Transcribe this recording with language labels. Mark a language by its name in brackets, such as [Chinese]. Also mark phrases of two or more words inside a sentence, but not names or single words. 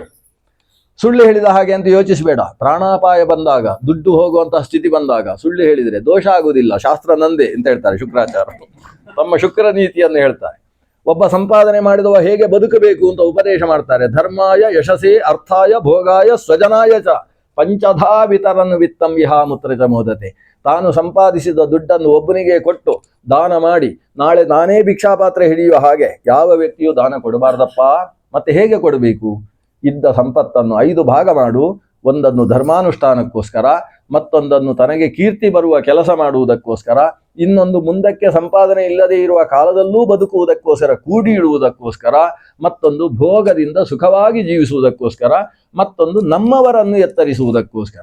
[Kannada] ಸುಳ್ಳು ಹೇಳಿದ ಹಾಗೆ ಅಂತ ಯೋಚಿಸಬೇಡ. ಪ್ರಾಣಾಪಾಯ ಬಂದಾಗ, ದುಡ್ಡು ಹೋಗುವಂತಹ ಸ್ಥಿತಿ ಬಂದಾಗ ಸುಳ್ಳು ಹೇಳಿದರೆ ದೋಷ ಆಗುವುದಿಲ್ಲ, ಶಾಸ್ತ್ರ ನಂದೆ ಅಂತ ಹೇಳ್ತಾರೆ ಶುಕ್ರಾಚಾರ್ಯರು. ತಮ್ಮ ಶುಕ್ರ ನೀತಿಯನ್ನು ಹೇಳ್ತಾರೆ. ಒಬ್ಬ ಸಂಪಾದನೆ ಮಾಡಿದವ ಹೇಗೆ ಬದುಕಬೇಕು ಅಂತ ಉಪದೇಶ ಮಾಡ್ತಾರೆ. [Sanskrit] ಧರ್ಮಾಯ ಯಶಸೇ ಅರ್ಥಾಯ ಭೋಗಾಯ ಸ್ವಜನಾಯ ಚ ಪಂಚಧಾ ವಿತರನ್ ವಿತ್ತಂ ವಿಹಾಮುತ್ರ ಚ ಮೋದತೆ. [Kannada] ತಾನು ಸಂಪಾದಿಸಿದ ದುಡ್ಡನ್ನು ಒಬ್ಬನಿಗೆ ಕೊಟ್ಟು ದಾನ ಮಾಡಿ ನಾಳೆ ನಾನೇ ಭಿಕ್ಷಾಪಾತ್ರೆ ಹಿಡಿಯುವ ಹಾಗೆ ಯಾವ ವ್ಯಕ್ತಿಯೂ ದಾನ ಕೊಡಬಾರ್ದಪ್ಪ. ಮತ್ತೆ ಹೇಗೆ ಕೊಡಬೇಕು? ಇದ್ದ ಸಂಪತ್ತನ್ನು 5 ಭಾಗ ಮಾಡು. ಒಂದನ್ನು ಧರ್ಮಾನುಷ್ಠಾನಕ್ಕೋಸ್ಕರ, ಮತ್ತೊಂದನ್ನು ತನಗೆ ಕೀರ್ತಿ ಬರುವ ಕೆಲಸ ಮಾಡುವುದಕ್ಕೋಸ್ಕರ, ಇನ್ನೊಂದು ಮುಂದಕ್ಕೆ ಸಂಪಾದನೆ ಇಲ್ಲದೆ ಇರುವ ಕಾಲದಲ್ಲೂ ಬದುಕುವುದಕ್ಕೋಸ್ಕರ, ಕೂಡಿ ಇಡುವುದಕ್ಕೋಸ್ಕರ, ಮತ್ತೊಂದು ಭೋಗದಿಂದ ಸುಖವಾಗಿ ಜೀವಿಸುವುದಕ್ಕೋಸ್ಕರ, ಮತ್ತೊಂದು ನಮ್ಮವರನ್ನು ಎತ್ತರಿಸುವುದಕ್ಕೋಸ್ಕರ.